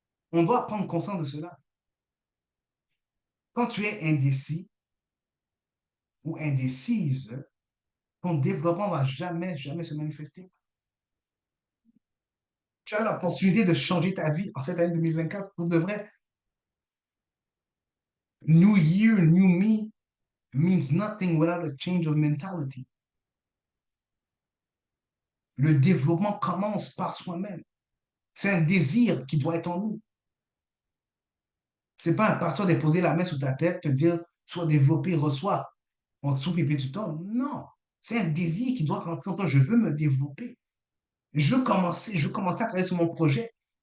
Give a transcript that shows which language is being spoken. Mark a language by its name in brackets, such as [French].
[French] On doit prendre conscience de cela. Quand tu es indécis ou indécise, ton développement ne va jamais, jamais se manifester. Tu as l'opportunité de changer ta vie en cette année 2024 pour de vrai. [English] New year, new me means nothing without a change of mentality. [French] Le développement commence par soi-même. C'est un désir qui doit être en nous. C'est pas un pasteur déposer la main sur ta tête, te dire, sois développé, reçois. On te souffle et puis tu tombes. Non. C'est un désir qui doit rentrer en toi. Je veux me développer. Je veux commencer à travailler sur mon projet.